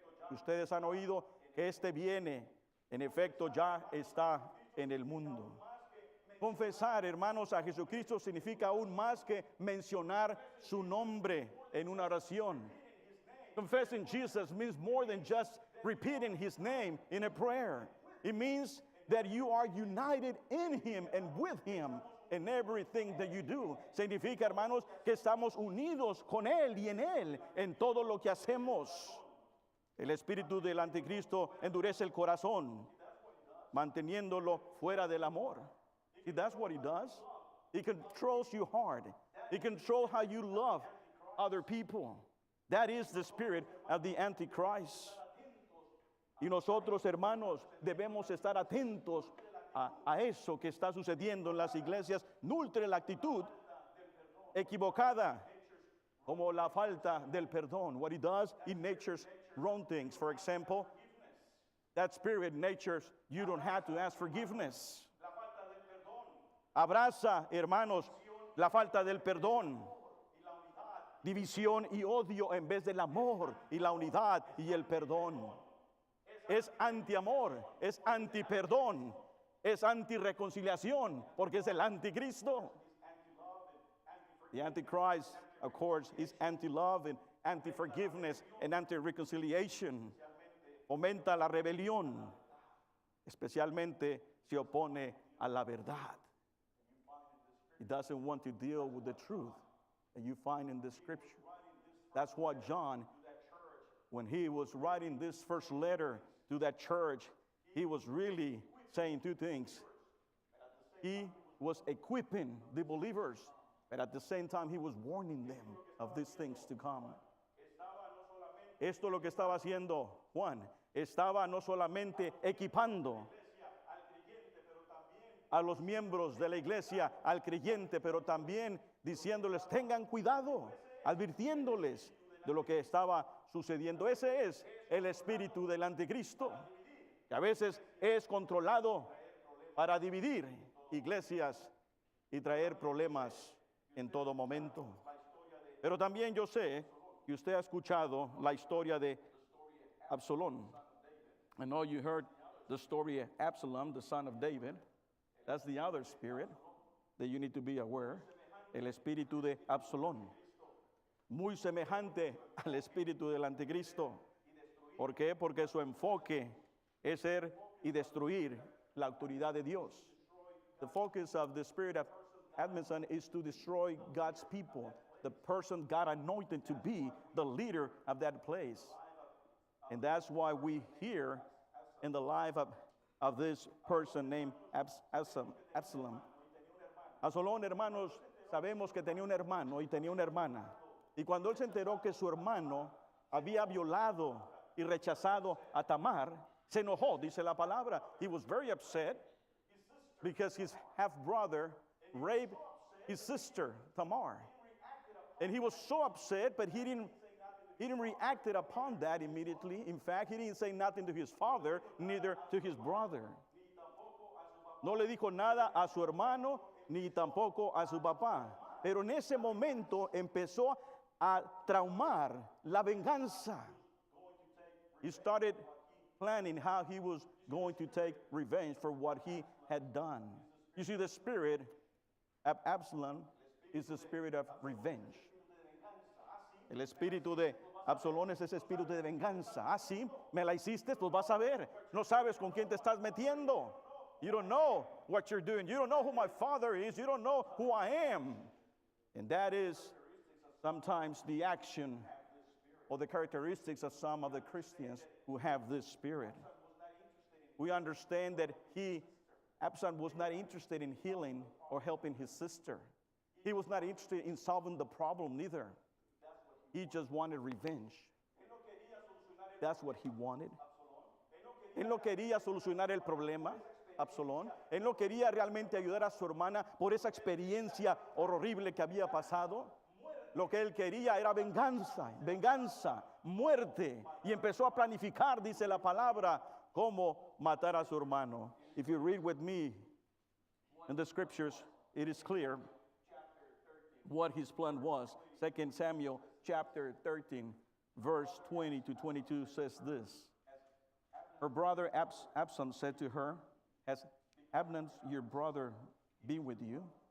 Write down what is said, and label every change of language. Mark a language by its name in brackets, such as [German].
[Spanish] Ustedes han oído que este viene, en efecto ya está en el mundo. Confesar, hermanos, a Jesucristo significa aún más que mencionar su nombre en una oración. [English] Confessing Jesus means more than just repeating his name in a prayer. It means that you are united in him and with him in everything that you do. [Spanish] Significa, hermanos, que estamos unidos con él y en él en todo lo que hacemos. El espíritu del anticristo endurece el corazón, manteniéndolo fuera del amor. [English] See, that's what he does. He controls you hard. He controls how you love other people. That is the spirit of the Antichrist. [Spanish] Y nosotros, hermanos, debemos estar atentos a eso que está sucediendo en las iglesias. Nutre la actitud equivocada, como la falta del perdón. [English] What he does, he natures wrong things. For example, that spirit natures, you don't have to ask forgiveness. [Spanish] Abraza, hermanos, la falta del perdón. División y odio en vez del amor y la unidad y el perdón. Es antiamor, es antiperdón, es antireconciliación, porque es el anticristo. [English] The Antichrist, of course, is anti-love and anti-forgiveness and anti-reconciliation. [Spanish] Fomenta la rebelión, especialmente se opone a la verdad. [English] He doesn't want to deal with the truth that you find in the scripture. That's what John, when he was writing this first letter to that church, he was really saying two things. He was equipping the believers, but at the same time, he was warning them of these things to come. [Spanish] Esto es lo que estaba haciendo Juan. Estaba no solamente equipando a los miembros de la iglesia, al creyente, pero también diciéndoles, tengan cuidado, advirtiéndoles de lo que estaba sucediendo. Ese es el espíritu del anticristo, que a veces es controlado para dividir iglesias y traer problemas en todo momento. Pero también yo sé que usted ha escuchado la historia de Absalón. [English] I know you heard the story of Absalom, the son of David. That's the other spirit that you need to be aware. [Spanish] El espíritu de Absalón. Muy semejante al espíritu del anticristo. ¿Por qué? Porque su enfoque es ser y destruir la autoridad de Dios. [English] The focus of the spirit of Absalom is to destroy God's people, the person God anointed to be the leader of that place. And that's why we hear in the life of this person named Absalom. [Spanish] Absalón, hermanos, sabemos que tenía un hermano y tenía una hermana. Y cuando él se enteró que su hermano había violado y rechazado a Tamar, se enojó, dice la palabra. [English] He was very upset because his half-brother raped his sister, Tamar. And he was so upset, but he didn't react upon that immediately. In fact, he didn't say nothing to his father, neither to his brother. [Spanish] No le dijo nada a su hermano, ni tampoco a su papá. Pero en ese momento empezó a traumar la venganza. [English] He started planning how he was going to take revenge for what he had done. You see, the spirit of Absalom is the spirit of revenge. [Spanish] El espíritu de Absalón es ese espíritu de venganza. Ah, sí, me la hiciste, pues vas a ver. No sabes con quién te estás metiendo. [English] You don't know what you're doing. You don't know who my father is. You don't know who I am. And that is sometimes the action or the characteristics of some of the Christians who have this spirit. We understand that Absalom was not interested in healing or helping his sister. He was not interested in solving the problem neither. He just wanted revenge. That's what he wanted. [Spanish] Él no quería solucionar el problema, Absalón. Él no quería realmente ayudar a su hermana por esa experiencia horrible que había pasado. Lo que él quería era venganza, venganza, muerte. Y empezó a planificar, dice la palabra, cómo matar a su hermano. [English] If you read with me in the scriptures, it is clear what his plan was. 2 Samuel chapter 13, verse 20 to 22 says this. Her brother Absalom said to her, has Abner, your brother, been with you?